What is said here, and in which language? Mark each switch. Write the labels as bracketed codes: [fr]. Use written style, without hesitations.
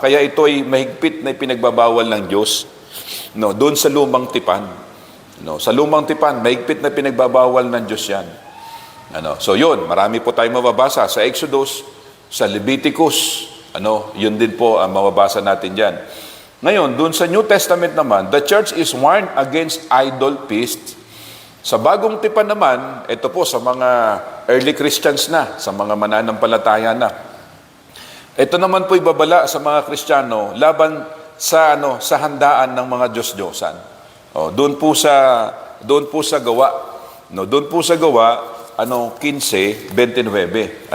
[tl] Kaya ito ay mahigpit na pinagbabawal ng Diyos. Doon sa lumang tipan. Sa lumang tipan, mahigpit na pinagbabawal ng Diyos yan. So yun, marami po tayong mababasa sa Exodus, sa Leviticus. Yun din po ang mababasa natin dyan. Ngayon, doon sa New Testament naman, [en] the church is warned against idol feasts. [tl] Sa bagong tipan naman, ito po sa mga early Christians na, sa mga mananampalataya na. Ito naman po ibabala sa mga Kristiyano laban sa handaan ng mga Diyos-Diyosan. Doon po sa Gawa. Doon po sa Gawa, 15:29.